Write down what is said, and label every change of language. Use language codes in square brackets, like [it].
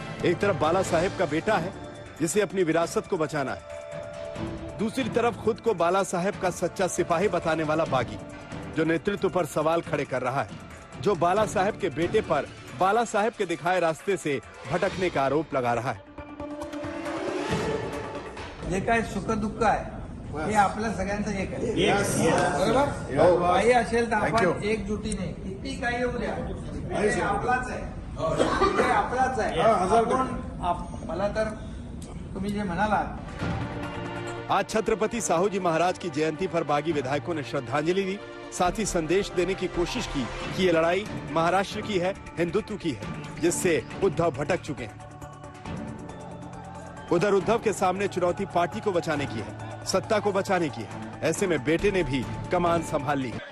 [hi] एक तरफ बाला साहेब का बेटा है जिसे अपनी विरासत को बचाना है, दूसरी तरफ खुद को बाला साहेब का सच्चा सिपाही बताने वाला बागी जो नेतृत्व पर सवाल खड़े कर रहा है, जो बाला साहेब के बेटे पर बाला साहेब के दिखाए रास्ते से भटकने का आरोप लगा रहा है। [mr] जे काय सुख दुःख आहे हे आपल्या सगळ्यांचं एक आहे, बरोबर? काही असेल तर आपण एकजुटीने किती काही येऊ द्या, हे आपलाच आहे, हे आपलाच आहे। मला तर तुम्ही जे म्हणालात, [hi] आज छत्रपति साहू जी महाराज की जयंती पर बागी विधायकों ने श्रद्धांजलि दी, साथ ही संदेश देने की कोशिश की कि ये लड़ाई महाराष्ट्र की है, हिंदुत्व की है, जिससे उद्धव भटक चुके हैं। उधर उद्धव के सामने चुनौती पार्टी को बचाने की है, सत्ता को बचाने की है। ऐसे में बेटे ने भी कमान संभाल ली।